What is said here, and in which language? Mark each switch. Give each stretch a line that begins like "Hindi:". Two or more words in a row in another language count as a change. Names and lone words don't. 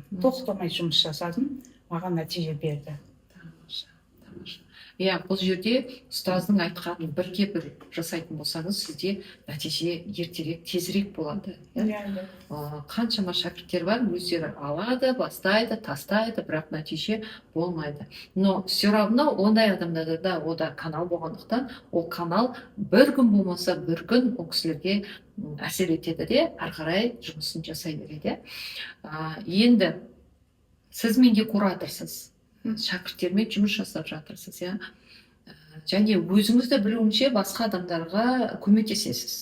Kazakh: Тоқтамай жұмыс жасадым, маған нәтиже берді. Бұл жерде ұстаздың айтқанын бірге бір жасайтын болсаңыз, сізде нәтиже ертерек, тезірек болады. Қаншама шәкірттер бар, өздері алады, бастайды, тастайды, бірақ нәтиже болмайды.
Russian: Но все равно
Kazakh: ондай адамдарда да ода канал болғандықтан, ол канал бір күн болмаса бір күн ол кісілерге әсер етеді де, ары қарай жұмысын жасай береді. Енді сіз менде кураторсыз. шәкірттермен жұмыс жасап жатырсыз, иә. Және өзіңіз де білуімше басқа адамдарға көмектесесіз.